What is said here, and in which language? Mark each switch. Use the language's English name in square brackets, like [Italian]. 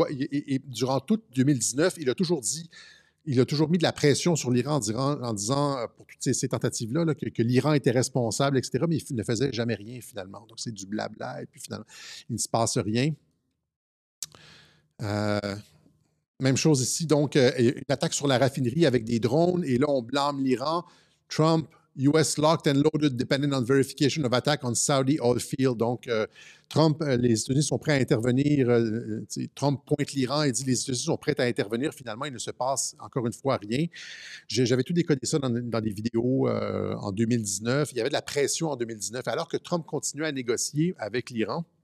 [French] Et durant tout 2019, il a toujours mis de la pression sur l'Iran en disant pour toutes ces tentatives-là, là, que l'Iran était responsable, etc., mais il ne faisait jamais rien finalement. Donc, c'est du blabla et puis finalement, il ne se passe rien. Même chose ici, donc, une attaque sur la raffinerie avec des drones, et là, on blâme l'Iran. [English] Trump, US locked and loaded, depending on verification of attack on Saudi oil field. [French] Donc, Trump, les États-Unis sont prêts à intervenir. Trump pointe l'Iran et dit les États-Unis sont prêts à intervenir. Finalement, il ne se passe encore une fois rien. J'avais tout décodé ça dans des vidéos en 2019. Il y avait de la pression en 2019, alors que Trump continuait à négocier avec l'Iran.